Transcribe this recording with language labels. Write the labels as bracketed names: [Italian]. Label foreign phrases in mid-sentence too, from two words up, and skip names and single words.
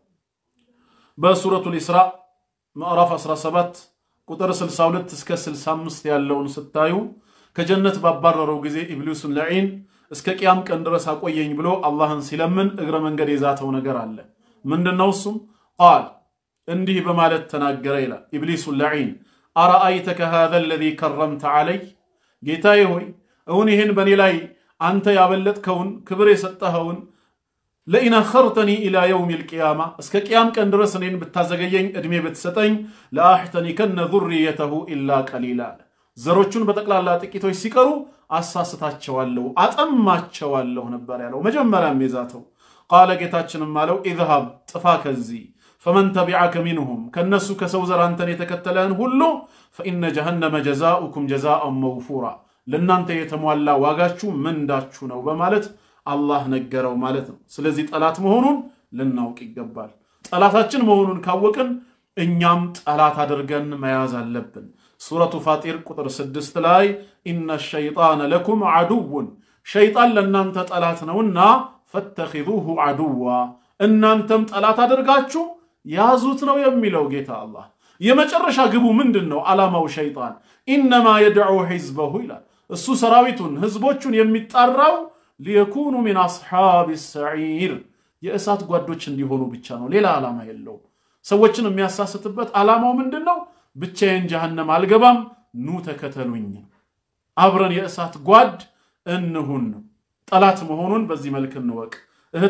[Amharic] በሱረቱል ኢስራ ምዕራፍ 17 ቁጥር 62 እስከ 65 ያለውን ስታዩ ከጀነት ባባረረው ጊዜ ኢብሊስን ለዒን እስከ ቂያም ቀን ድረስ አቆየኝ ብሎ አላህን ሲለምን እግረ መንገድ የዛተው ነገር አለ። ምንድነው እሱም? ቃል እንዲህ በማለት ተናገረ ይላል ኢብሊስን ለዒን [Arabic] أرأيتك هذا الذي كرمت علي [Amharic] ጌታዬ ሆይ እውን ይሄን በኔ ላይ አንተ ያበለጥከውን ክብር የሰጠኸውን [Arabic] لئن أخرتني إلى يوم القيامة [Amharic] እስከ ቂያም ቀን ድረስ እኔን ብታዘገየኝ እድሜ ብትሰጠኝ [Arabic] لأحتنكن ذريته إلا قليلا [Amharic] ዘሮቹን በተቅላላ ጥቂቶች ሲቀሩ አሳስታቸዋለሁ አጠማቸዋለሁ ነበር ያለው መጀመሪያም የዛተው። ቃለ ጌታችንም አለው اذهب ጥፋ ከዚህ [Arabic] فمن تبعك منهم [Amharic] ከነሱ ከሰው ዘር አንተን የተከተለን ሁሉ [Arabic] فإن جهنم جزاؤكم جزاء موفورا [Amharic] ለናንተ የተሟላ ዋጋችሁ ምንዳችሁ ነው በማለት አላህ ነገረው ማለት ነው። ስለዚህ ጠላት መሆኑን ልናውቅ ይገባል። ጠላታችን መሆኑን ካወቅን እኛም ጠላት አድርገን መያዝ አለብን። ሱረቱ ፋጢር ቁጥር 6 ላይ [Arabic] إن الشيطان لكم عدو [Amharic] ሸይጣን ለናንተ ጠላት ነውና [Arabic] فاتخذوه عدوا [Amharic] እናንተም ጠላት አድርጋችሁ ያዙት ነው የሚለው ጌታ አላህ። የመጨረሻ ግቡ ምንድነው? ዓላማው ሸይጣን [Arabic] انما يدعو حزبه [Amharic] ይላል እሱ ሰራዊቱን ህዝቦቹን የሚጣራው [Arabic] ليكونوا من أصحاب السعير [Amharic] የእሳት ጓዶች እንዲሆኑ ብቻ ነው። ሌላ ዓላማ የለውም። ሰዎችን የሚያሳስትበት ዓላማው ምንድነው? ብቻዬን ጀሃነም አልገባም ኑ ተከተሉኝ አብረን የእሳት ጓድ እንሁን። ጠላት መሆኑን በዚህ መልክ እንወቅ። እህት